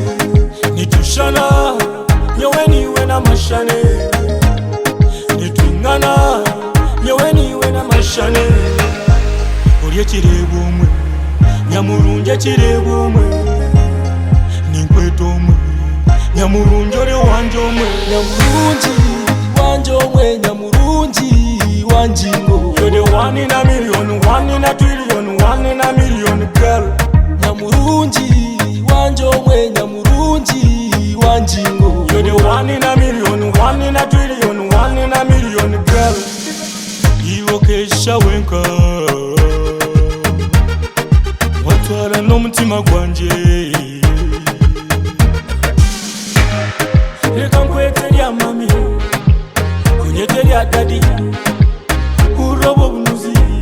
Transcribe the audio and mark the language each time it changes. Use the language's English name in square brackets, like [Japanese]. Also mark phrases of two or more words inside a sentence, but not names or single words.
[Nyankole] nitushana nyewe niwe n'amashane nitwingana nyewe niwe n'amashane uri ekireba omwe Nyamurungi ekireba omwe ninkweto omwe Nyamurungi ori wanje omwe Nyamurungi wanje omwe Nyamurungi wanjingo. [English] You're the one in a million, one in a trillion, one in a million girl. [Nyankole] Nyamurungi wanje omwe Nyamurungi wanjingo. [English] You're the one in a million, one in a trillion, one in a million girl. [Nyankole] Iwo kesha wenka watwara n'omutima gwanje reka nkwete lya mami kunyete lya dadi urobo obunuzi